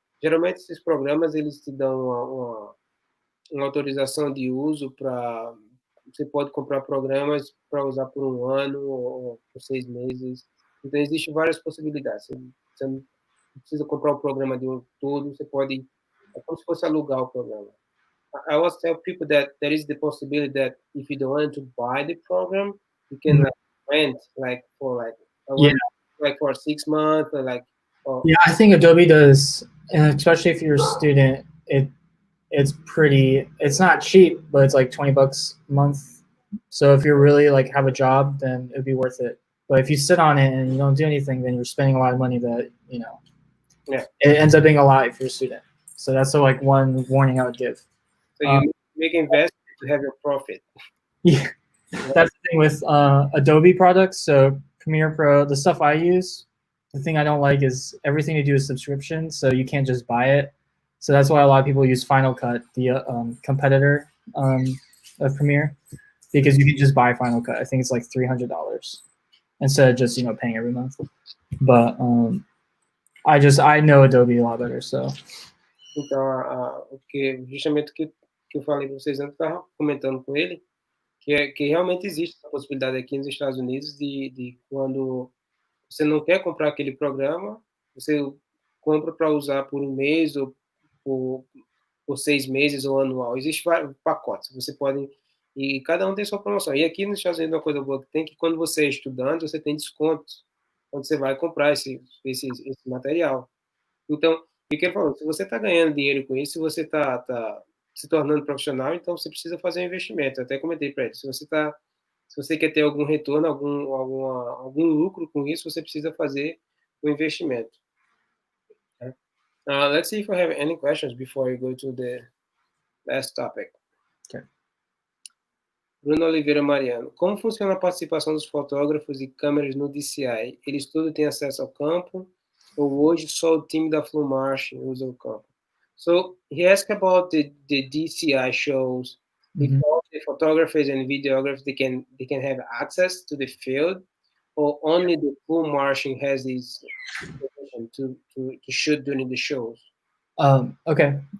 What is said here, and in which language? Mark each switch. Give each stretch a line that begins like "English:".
Portuguese: Geralmente, esses programas, eles te dão uma autorização de uso para... Você pode comprar programas para usar por 1 ano ou por 6 meses. Então, existem várias possibilidades. Você não precisa comprar o programa de um todo, você pode... É como se fosse alugar o programa.
English: I always tell people that there is the possibility that if you don't want to buy the program, you can like rent like for like Yeah. like for 6 months or like Yeah, I think Adobe does, and especially if you're a student, it's not cheap, but it's like $20 a month. So if you really like have a job, then it'd be worth it. But if you sit on it and you don't do anything, then you're spending a lot of money that, yeah. it ends up being a lot if you're a student. So that's the like one warning I would give. So you make investment to have your profit. Yeah, that's the thing with Adobe products. So Premiere Pro, the stuff I use, the thing I don't like is everything to do is subscription, so you can't just buy it. So that's why a lot of people use Final Cut, the competitor of Premiere, because you can just buy Final Cut. I think it's like $300 instead of just paying every month. But I know Adobe a lot better, so.
Portuguese: Então, justamente o que eu falei para vocês antes, eu estava comentando com ele, que realmente existe a possibilidade aqui nos Estados Unidos de quando você não quer comprar aquele programa, você compra para usar por 1 mês ou por 6 meses ou anual. Existem vários pacotes, você pode... E cada um tem sua promoção. E aqui nos Estados Unidos, uma coisa boa que tem que quando você é estudante, você tem descontos quando você vai comprar esse material. Então, o que ele falou, se você está ganhando dinheiro com isso, se você está se tornando profissional, então você precisa fazer um investimento. Eu até comentei para ele, se você está Se você quer ter algum retorno, algum lucro com isso, você precisa fazer o investimento.
English: Let's see if we have any questions before we go to the last topic. Okay. Bruno Oliveira Mariano.
Portuguese: Como funciona a participação dos fotógrafos e câmeras no DCI? Eles todos têm acesso ao campo? Ou hoje só o time da Flu March usa o campo?
English: So he asked about the DCI shows. If all the photographers and videographers they can have access to the field, or only the Flu Marching has this permission to shoot during the shows? Okay.